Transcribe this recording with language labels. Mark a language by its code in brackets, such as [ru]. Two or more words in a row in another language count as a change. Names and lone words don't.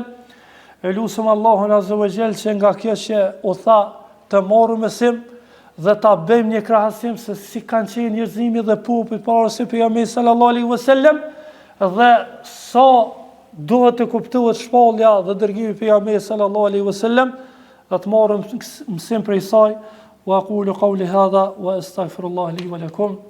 [sq] Elusum [ar] الله عز وجل [sq] që nga kjo që u tha të marrë mësim dhe ta bëjmë një krahasim se si kanë qenë njerëzimi dhe populli para se pejgamberi [ar] صلى الله عليه وسلم [sq] dhe sa duhet të kuptohet shpallja dhe dërgimi i pejgamberit [ar] صلى الله عليه وسلم, [sq] dhe të marrëm mësim prej saj. [ar] وأقول قولي هذا وأستغفر الله لي ولكم.